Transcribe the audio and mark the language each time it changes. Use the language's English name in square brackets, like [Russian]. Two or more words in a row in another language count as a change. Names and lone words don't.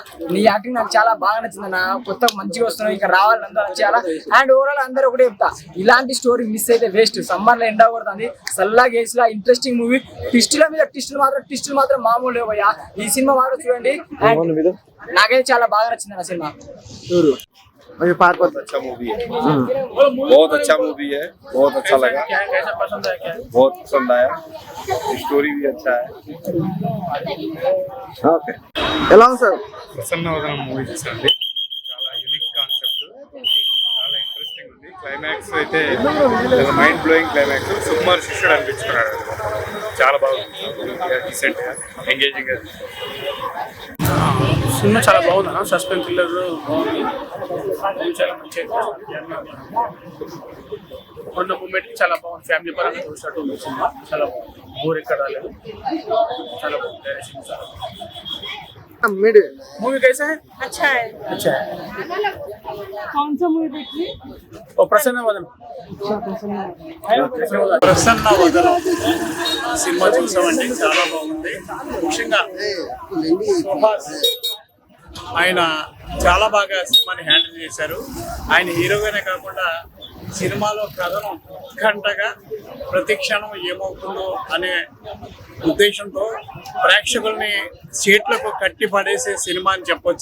[Telugu] నీ యాక్టింగ్ నాకు చాలా బాగా నచ్చింది అన్న. కొత్త మంచిగా వస్తున్నావు, ఇంకా రావాలి నందు నచ్చేయాలా. [English] and overall [Telugu] అందరూ ఒకటే చెప్తా, ఇలాంటి స్టోరీ మిస్ అయితే వేస్ట్. సమ్మర్ లో ఎండ కొడుతుంది, సల్లాగా వేసిలా [English] interesting movie. [Telugu] ట్విస్టుల మీద ట్విస్టులు మాత్రం మామూలు లేవు భయ్య. ఈ సినిమా మాత్రం చూడండి. నాకైతే చాలా బాగా నచ్చింది అన్న సినిమా. [Hindi] बहुत अच्छा मूवी है, बहुत अच्छा मूवी है, बहुत अच्छा लगा, बहुत पसंद आया. स्टोरी भी अच्छा है. [Telugu] ఓకే. ఎలా ఉంది సార్? ప్రసన్నవదనం మూవీ చూసండి. చాలా [English] unique concept, [Telugu] చాలా ఇంట్రెస్టింగ్ ఉంది. క్లైమాక్స్ అయితే [English] mind blowing climax. [Telugu] సుకుమార్ శిష్యుడు అనిపించుకున్నాడు. చాలా బాగుంది, డీసెంట్ గా, ఎంగేజింగ్ గా. సినిమా చాలా బాగుంది అన్న. [English] suspense thriller [Telugu] బాగుంది. చాలా మంచి ఉన్న మూమెంట్ చాలా బాగుంది. ఫ్యామిలీ పరంగా చూసినట్టు ఉంది సినిమా. చాలా బాగుంది, బోర్ ఎక్కడ రాలేదు. చాలా బాగుంది. డైరెక్షన్ చాలా [Hindi] मूवी कैसा है? अच्छा है. अच्छा है. कौन सा मूवी देखी? ओ प्रसन्न वदन. [Telugu] ప్రసన్న వదనం సినిమా చూసామంటే చాలా బాగుంది. ముఖ్యంగా సుహాస్ ఆయన చాలా బాగా సినిమాని హ్యాండిల్ చేశారు. ఆయన హీరోగానే కాకుండా సినిమాలో కథనం ఉత్కంఠగా ప్రతి క్షణం ఏమవుతుందో అనే ఉద్దేశంతో ప్రేక్షకుల్ని సీట్లకు కట్టి పడేసే సినిమా అని చెప్పొచ్చు.